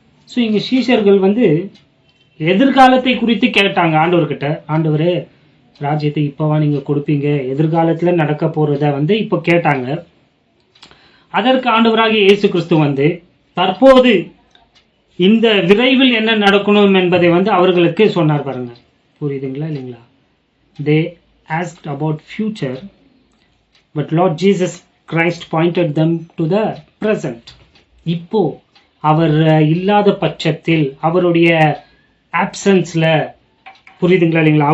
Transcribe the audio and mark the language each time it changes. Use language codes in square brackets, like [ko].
[ta] So இங்க சீஷர்கள் வந்து எதிர்காலத்தை குறித்து கேட்டாங்க ஆண்டவர்கிட்ட. ஆண்டவரே, ராஜ்யத்தை இப்பவா நீங்க கொடுப்பீங்க? எதிர்காலத்துல நடக்க போறத வந்து இப்ப கேட்டாங்க. அதற்கு ஆண்டவராகிய இயேசு கிறிஸ்து வந்து தற்போது இந்த விரைவில் என்ன நடக்கணும் என்பதை வந்து அவர்களுக்கு சொன்னார். பாருங்க, புரியுதுங்களா இல்லைங்களா? [en] They asked about future, but Lord Jesus Christ pointed them to the present. [ta] இப்போ அவர் இல்லாத பட்சத்தில், அவருடைய ஆப்சன்ஸ்ல, புரியுதுங்களா இல்லைங்களா?